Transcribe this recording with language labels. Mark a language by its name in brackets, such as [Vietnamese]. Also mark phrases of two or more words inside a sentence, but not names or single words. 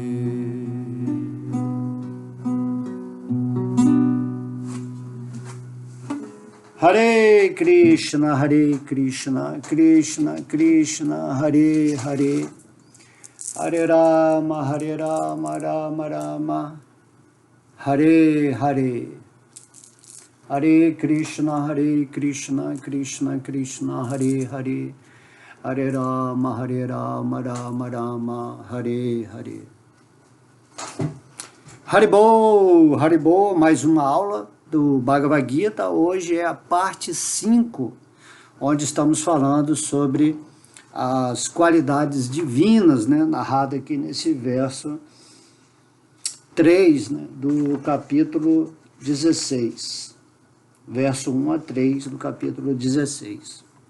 [Sanskrit] Hare Krishna Krishna Krishna Hare Hare Hare Rama Rama Rama Hare Hare. Hare Krishna Krishna Krishna Hare Hare Hare Rama Rama Rama Hare Hare. [Portuguese] Haribol, mais uma aula do Bhagavad Gita. Hoje é a parte 5, onde estamos falando sobre as qualidades divinas, né, narrada aqui nesse verso 3, né, do capítulo 16, verso 1 a 3 do capítulo 16.